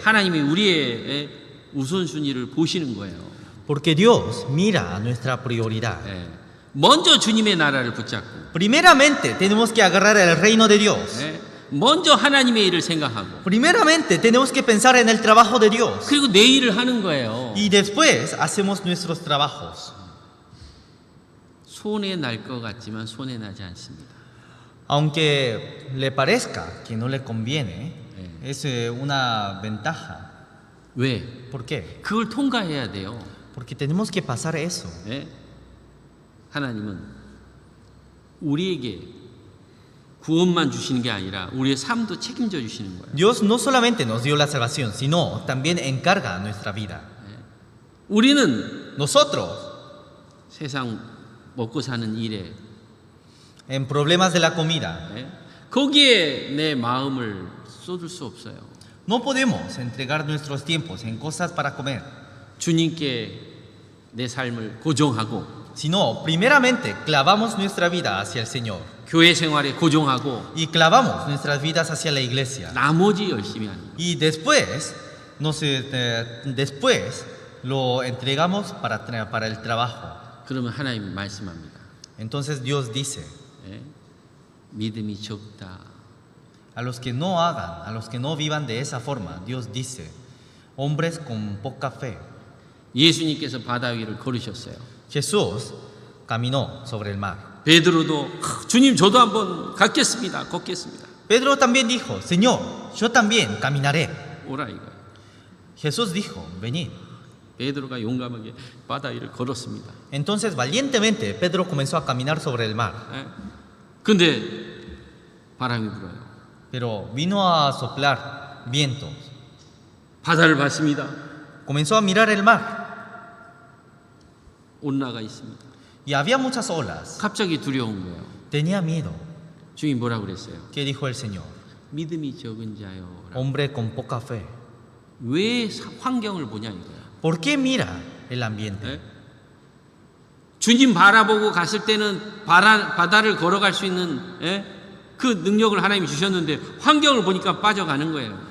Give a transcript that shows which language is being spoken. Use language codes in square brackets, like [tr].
[ko] 하나님이 우리의 우선순위를 보시는 거예요. [es] Porque Dios mira a nuestra prioridad. [ko] 먼저 주님의 나라를 붙잡고, [es] Primeramente tenemos que agarrar el reino de Dios. [ko] 먼저 하나님의 일을 생각하고, [es] Primeramente tenemos que pensar en el trabajo de Dios. [ko] 그리고 내 일을 하는 거예요. [es] Y después hacemos nuestros trabajos. [ko] 손해 날 것 같지만 손해 나지 않습니다. [es] Aunque le parezca que no le conviene, es una ventaja. [ko] 왜? [es] ¿Por qué? [ko] 그걸 통과해야 돼요. [es] Porque tenemos que pasar eso. [ko] 하나님은 우리에게 구원만 주시는 게 아니라 우리의 삶도 책임져 주시는 거예요. [es] Dios no solamente nos dio la salvación, sino también encarga nuestra vida. [ko] 우리는 [es] Nosotros, [ko] 세상 먹고 사는 일에 [es] en problemas de la comida, [ko] 거기에 내 마음을 쏟을 수 없어요. [es] no podemos entregar nuestros tiempos en cosas para comer, [ko] 주님께 내 삶을 고정하고 [es] sino primeramente clavamos nuestra vida hacia el Señor [ko] 교회 생활에 고정하고 [es] y clavamos nuestras vidas hacia la iglesia. [ko] 나머지 열심히 하는 거예요. [es] Y después lo entregamos para el trabajo. [ko] 그러면 하나님 말씀합니다. [es] Entonces Dios dice, [ko] 믿음이 적다. [es] a los que no hagan, a los que no vivan de esa forma, Dios dice, hombres con poca fe. [ko] 예수님께서 바다 위를 걸으셨어요. [es] Jesús caminó sobre el mar. [ko] 베드로도 주님 저도 한번 걷겠습니다. [es] Pedro también dijo, Señor, yo también caminaré. [ko] 오라 이거예요. [es] Jesús dijo, venid. [ko] 베드로가 용감하게 바다 위를 걸었습니다. [es] Entonces valientemente Pedro comenzó a caminar sobre el mar, [ko] 예. 근데 바람이 불어요. [es] pero vino a soplar vientos. [ko] 바다를 봤습니다. [es] Comenzó a mirar el mar [ko] 온나가 있습니다. [es] y había muchas olas. [ko] 갑자기 두려운 거예요. [es] Tenía miedo. [ko] 주님 뭐라 그랬어요? [es] ¿Qué dijo el Señor? [ko] 믿음이 적은 자요. [es] Hombre con poca fe. [ko] 왜 환경을 보냐 이거야. [es] ¿Por qué mira el ambiente? 예? [ko] 주님 바라보고 갔을 때는 바다를 걸어갈 수 있는 예? 그 능력을 하나님이 주셨는데 환경을 보니까 빠져가는 거예요.